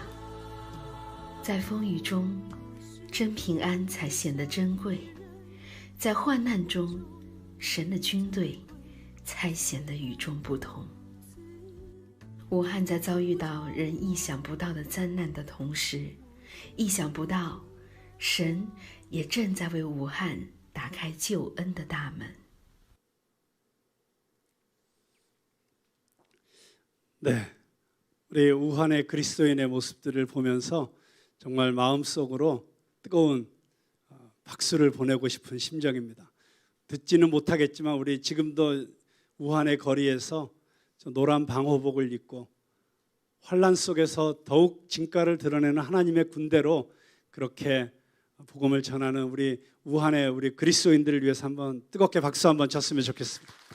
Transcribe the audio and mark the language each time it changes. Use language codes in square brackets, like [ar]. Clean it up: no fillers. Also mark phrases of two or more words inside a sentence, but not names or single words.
[zh] 在风雨中，真平安才显得珍贵；在患难中，神的军队才显得与众不同。武汉在遭遇到人意想不到的灾难的同时，意想不到，神也正在为武汉打开救恩的大门。 [ko] 네, 우리 우한의 그리스도인의 모습들을 보면서 정말 마음속으로 뜨거운 박수를 보내고 싶은 심정입니다. 듣지는 못하겠지만 우리 지금도 우한의 거리에서 노란 방호복을 입고 환란 속에서 더욱 진가를 드러내는 하나님의 군대로 그렇게 복음을 전하는 우리 우한의 우리 그리스도인들을 위해서 한번 뜨겁게 박수 한번 쳤으면 좋겠습니다.